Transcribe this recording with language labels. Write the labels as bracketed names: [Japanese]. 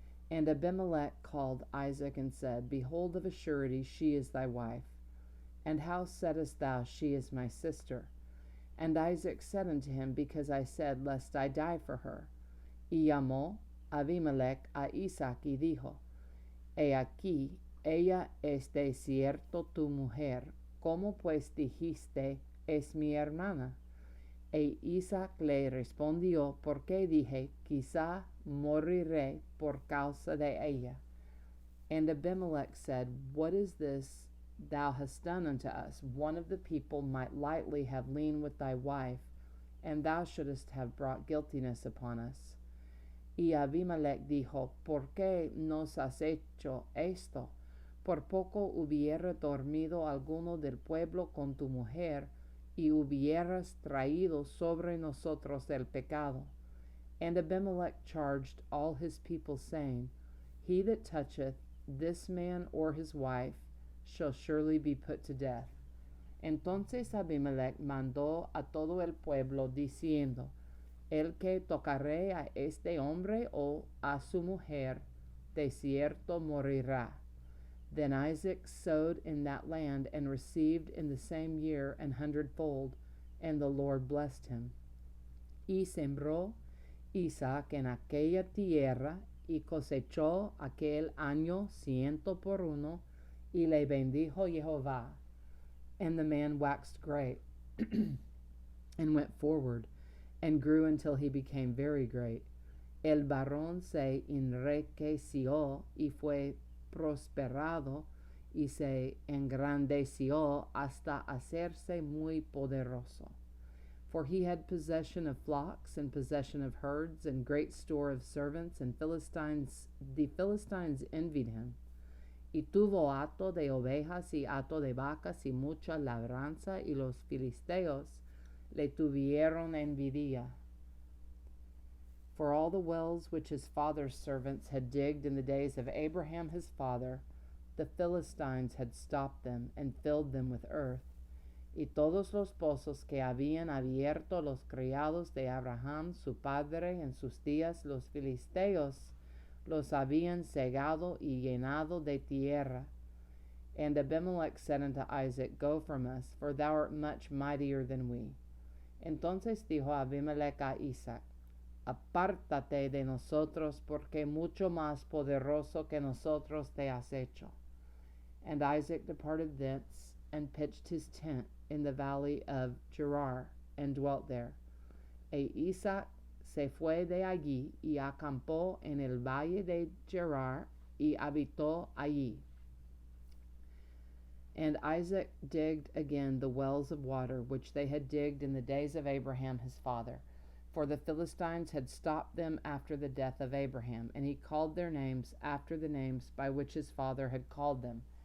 [English] And Abimelech called Isaac and said, Behold, of a surety she is thy wife. And how saidst thou, She is my sister? And Isaac said unto him, Because I said, Lest I die for her. [Spanish] Y llamó Abimelech a Isaac y dijo, He aquí, ella es de cierto tu mujer. ¿Cómo pues dijiste, Es mi hermana? E Isaac le respondió, Porque dije, Quizá moriré por causa de ella. [English] And Abimelech said, What is this thou hast done unto us? One of the people might lightly have leaned with thy wife, and thou shouldest have brought guiltiness upon us. [Spanish] Y Abimelech dijo, ¿Por qué nos has hecho esto? Por poco hubiera dormido alguno del pueblo con tu mujer, y hubieras traído sobre nosotros el pecado. [English] And Abimelech charged all his people, saying, He that toucheth this man or his wife shall surely be put to death. [Spanish] Entonces Abimelech mandó a todo el pueblo, diciendo, El que tocare a este hombre o a su mujer, de cierto morirá. [English] Then Isaac sowed in that land, and received in the same year 100-fold, and the Lord blessed him. [Spanish] Y sembró Isaac en aquella tierra, y cosechó aquel año 100 por 1, y le bendijo Jehová. [English] And the man waxed great, and went forward, and grew until he became very great. [Spanish] El varón se enriqueció y fue prosperado, y se engrandeció hasta hacerse muy poderoso. [English] For he had possession of flocks, and possession of herds, and great store of servants, and the Philistines envied him. [Spanish] Y tuvo hato de ovejas y hato de vacas y mucha labranza, y los filisteos le tuvieron envidia. [English] For all the wells which his father's servants had digged in the days of Abraham his father, the Philistines had stopped them and filled them with earth. [Spanish] Y todos los pozos que habían abierto los criados de Abraham su padre en sus días, los filisteos los habían cegado y llenado de tierra. [English] And Abimelech said unto Isaac, Go from us, for thou art much mightier than we. [Spanish] Entonces dijo Abimelech a Isaac, Apártate de nosotros, porque mucho más poderoso que nosotros te has hecho. [English] And Isaac departed thence, and pitched his tent in the valley of Gerar, and dwelt there. [Spanish] E Isaac se fue de allí, y acampó en el valle de Gerar, y habitó allí. [English] And Isaac digged again the wells of water, which they had digged in the days of Abraham his father. For the Philistines had stopped them after the death of Abraham, and he called their names after the names by which his father had called them.